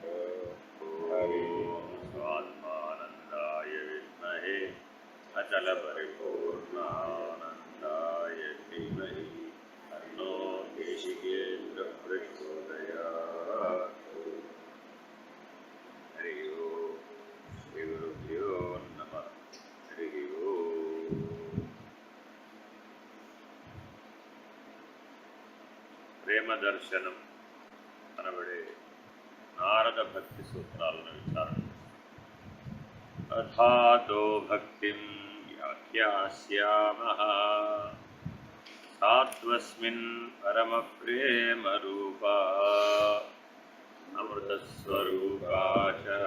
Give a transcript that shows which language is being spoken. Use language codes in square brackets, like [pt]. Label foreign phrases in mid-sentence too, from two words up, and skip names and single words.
[sa] हरि स्वात्मानन्दाय विद्महे अचलपरिपूर्णानन्दाय धीमहि तन्नो देशिकेन्द्रः प्रचोदयात्। हरि ओम्। श्रीगुरुभ्यो नमः। हरि ओम्। [te] ప్రేమ దర్శనం అనబడే నారద భక్తి సూత్రాలను విచారణ [sa] అథాతో భక్తిం వ్యాఖ్యాస్యామః సాత్వస్మిన్ పరమ ప్రేమ రూపా అమృతస్వరూపా చ